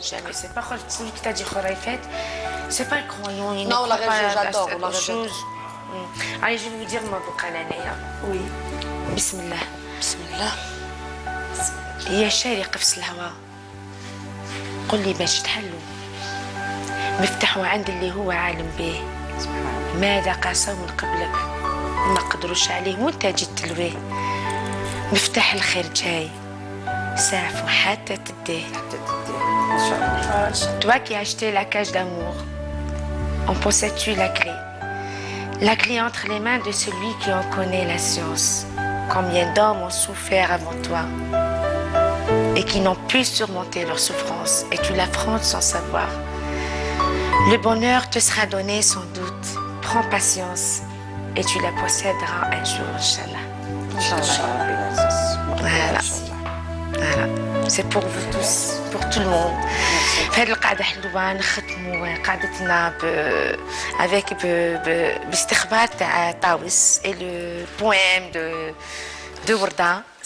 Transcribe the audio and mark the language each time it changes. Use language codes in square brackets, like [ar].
[fr] Jamais, c'est pas celui qui t'a dit Khoraifet, c'est pas un croyant. Non, la région, j'adore, la région. Allez, je vais vous dire ma bouqalanaya. Oui. Bismillah. [ar] بسم الله. يا شارق في الهواء قل لي باش تحلوا مفتاحوا عند اللي هو عالم به ماذا قاسوا من قبلك ما قدروش عليه وانت جيت تلويه مفتاح الخير جاي سافوا حتى تديه. ان شاء الله. [fr] Toi qui as acheté la cage d'amour, en possèdes-tu la clé? La clé entre les mains de celui qui en connaît la science. Combien d'hommes ont souffert avant toi et qui n'ont pu surmonter leur souffrance et tu l'affrontes sans savoir. Le bonheur te sera donné sans doute. Prends patience et tu la posséderas un jour, Inch'Allah. [ar] ان شاء الله ربي العزيز. [fr] Voilà. Voilà. C'est pour vous tous, pour tout le monde. [ar] في هذه القاعدة حلوة نختموا قاعدتنا [fr] avec [ar] باستخبار تاع طاوس [fr] et le poème de [ar] وردة.